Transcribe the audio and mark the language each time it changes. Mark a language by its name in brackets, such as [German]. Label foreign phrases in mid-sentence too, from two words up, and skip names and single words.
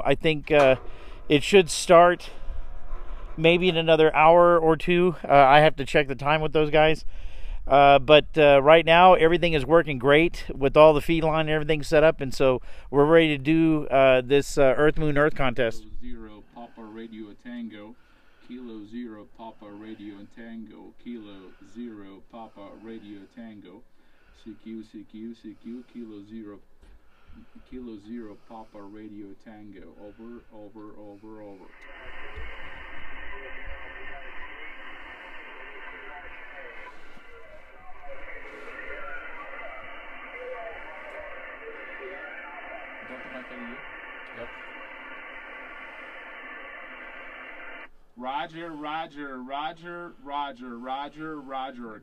[English] I think it should start maybe in another hour or two. I have to check the time with those guys. But right now, everything is working great with all the feed line and everything set up. And so we're ready to do this Earth, Moon, Earth contest. Kilo 0 Papa Radio Tango. Kilo 0 Papa Radio Tango. Kilo 0 Papa Radio Tango. CQ, CQ, CQ. Kilo 0. Kilo 0 Papa Radio Tango. Over, over, over, over. Yep. Roger, Roger, Roger, Roger, Roger, Roger.